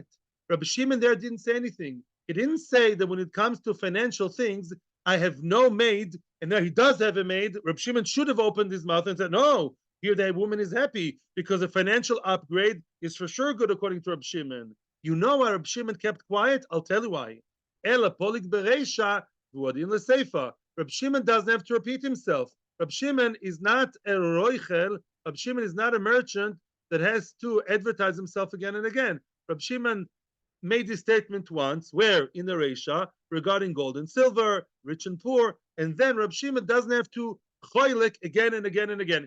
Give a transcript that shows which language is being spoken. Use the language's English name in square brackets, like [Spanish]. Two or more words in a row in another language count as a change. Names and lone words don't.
[English] Rabbi Shimon there didn't say anything. He didn't say that when it comes to financial things, I have no maid, and now he does have a maid. Rabbi Shimon should have opened his mouth and said, no, here the woman is happy because a financial upgrade is for sure good according to Rabbi Shimon. You know why Rabbi Shimon kept quiet? I'll tell you why. [Aramaic] אלא פליג ברישא והוא הדין לסיפא. [English] Rabbi Shimon doesn't have to repeat himself. Rabbi Shimon is not a roichel. Rabbi Shimon is not a merchant that has to advertise himself again and again. Rabbi Shimon made this statement once, where in the Reisha, regarding gold and silver, rich and poor, and then Rabbi Shimon doesn't have to choilik again and again and again.